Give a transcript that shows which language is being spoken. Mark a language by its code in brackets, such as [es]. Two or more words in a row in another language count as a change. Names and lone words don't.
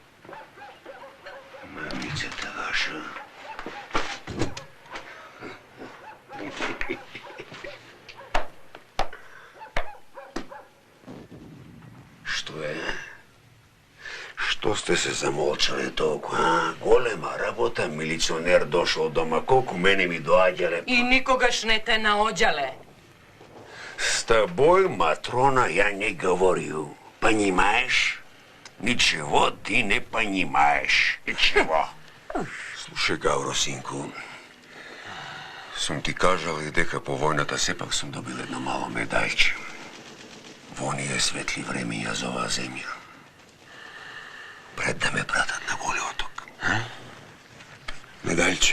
[mk] Мамицата ваша. Што е? Што сте се замолчале толку, а? Голема работа, милиционер дошол дома, колку мене ми доаѓале. И никогаш не те наоѓале. [ru] С тобой, Матрона, я не говорю. Понимаешь? Ничего ты не понимаешь. Ничего. [mk] Слушај, Гавро, синку, сум ти кажал и дека по војната сепак сум добил едно мало медајче. Во оние светли времења за оваа земја. Пред да ме пратат на Голи оток. Медајче?